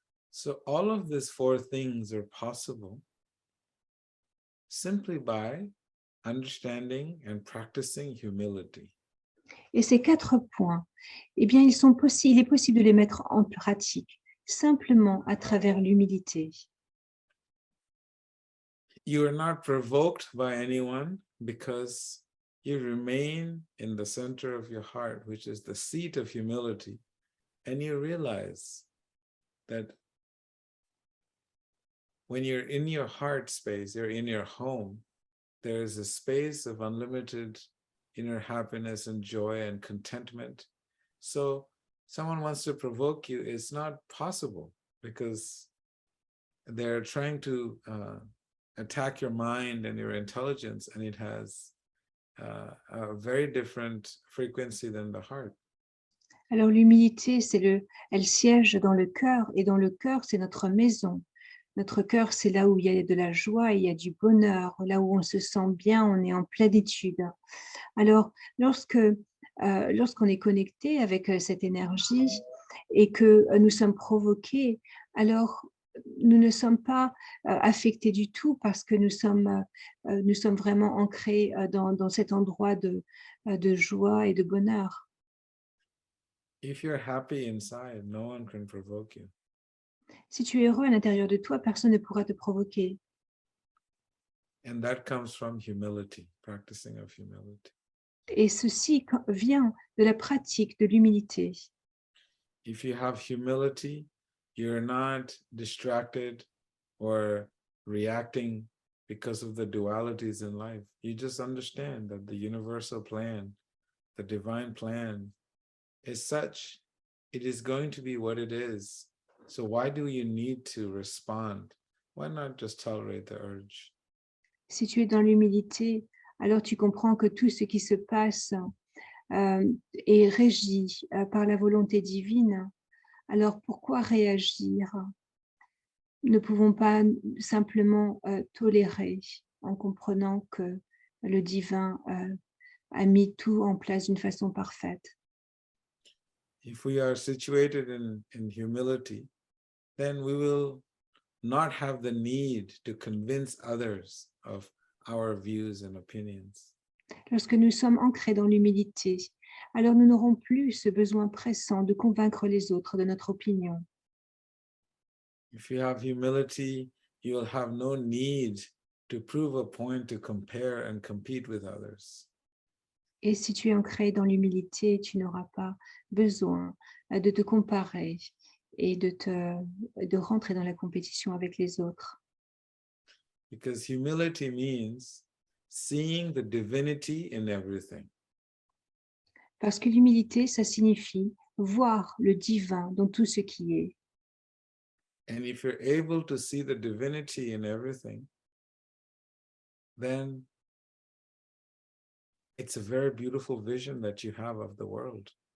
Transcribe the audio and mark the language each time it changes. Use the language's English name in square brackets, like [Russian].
[English] so all of these four things are possible simply by understanding and practicing humility. [French] Et ces 4 points, eh bien, il est possible de les mettre en pratique simplement à travers l'humilité. [English] You are not provoked by anyone because you remain in the center of your heart, which is the seat of humility, and you realize that when you're in your heart space, you're in your home, there is a space of unlimited inner happiness and joy and contentment. So someone wants to provoke you, it's not possible because they're trying to attack your mind and your intelligence, and it has a very different frequency than the heart. [French] Alors l'humilité, elle siège dans le cœur, et dans le cœur, c'est notre maison. Notre cœur, c'est là où il y a de la joie, il y a du bonheur, là où on se sent bien, on est en plénitude. Alors, lorsqu'on est connecté avec cette énergie et que nous sommes provoqués, alors nous ne sommes pas affectés du tout parce que nous sommes vraiment ancrés dans cet endroit de joie et de bonheur. [English] If you're happy inside, no one can provoke you. [French] Si tu es heureux à l'intérieur de toi, personne ne pourra te provoquer. [English] And that comes from humility, practicing of humility. [French] Et ceci vient de la pratique de l'humilité. [English] If you have humility, you're not distracted or reacting because of the dualities in life. You just understand that the universal plan, the divine plan, is such, it is going to be what it is. So why do you need to respond? Why not just tolerate the urge? [French] Si tu es dans l'humilité, alors tu comprends que tout ce qui se passe est régi par la volonté divine. Alors pourquoi réagir? Nous ne pouvons pas simplement tolérer en comprenant que le divin a mis tout en place d'une façon parfaite. [English] If we are situated in humility, then we will not have the need to convince others of our views and opinions. [French] Lorsque nous sommes ancrés dans l'humilité, alors nous n'aurons plus ce besoin pressant de convaincre les autres de notre opinion. [English] If you have humility, you will have no need to prove a point to compare and compete with others. [French] Et si tu es ancré dans l'humilité, tu n'auras pas besoin de te comparer et de rentrer dans la compétition avec les autres. [English] Because humility means seeing the divinity in everything. [French] Parce que l'humilité, ça signifie voir le divin dans tout ce qui est. [English] And if you're able to see the divinity in everything, then it's a very beautiful vision that you have of the world.